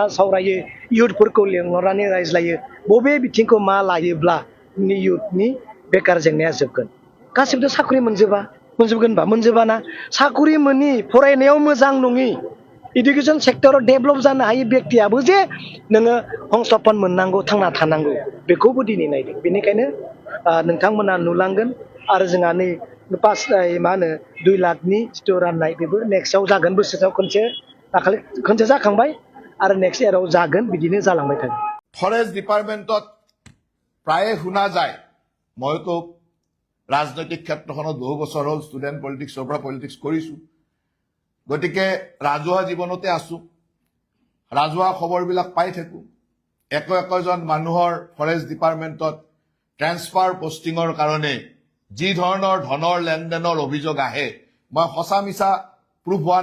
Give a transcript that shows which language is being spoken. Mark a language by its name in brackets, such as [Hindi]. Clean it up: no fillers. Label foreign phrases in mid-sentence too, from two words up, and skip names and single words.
[Bodo] सावरायो इयुथफोरखौ लेंहरनानै रायज्लायो बबे बिथिंखौ मा लायोब्ला इयुथनि बेकार जेंनाया जोबगोन गासिबो साख्रि मोनजोबाना साख्रि मोनि फरायनायाव मोजां नङि इडुकेसन सेक्टराव डेभेलप जानो हायै व्यक्तियाबो जे नोङो हंसपन मोननांगौ थांना थानांगौ बेखौबो दिनै नायदों बेनिखायनो नोंथांमोना नुलांगोन आरो जोंहा नै 2 लाखनि जिथु राननाय बेबो नेक्स्टआव जागोन बोसोराव खनसे जाखांबाय आरो नेक्स्ट इयाराव जागोन बिदिनो जालांबाय थागोन [Assamese] ফৰেষ্ট ডিপাৰ্টমেণ্টত প্ৰায়ে শুনা যায় মইতো ৰাজনৈতিক ক্ষেত্ৰখনত বহু বছৰ হ'ল ষ্টুডেণ্ট পলিটিক্সৰ পৰা পলিটিক্স কৰিছো গতিকে ৰাজহুৱা জীৱনতে আছো ৰাজহুৱা খবৰবিলাক পাই থাকো একজন মানুহৰ ফৰেষ্ট ডিপাৰ্টমেণ্টত ট্ৰেন্সফাৰ পোষ্টিঙৰ কাৰণে যি ধৰণৰ ধনৰ লেনদেনৰ অভিযোগ আহে মই সঁচা মিছা প্ৰুফ হোৱা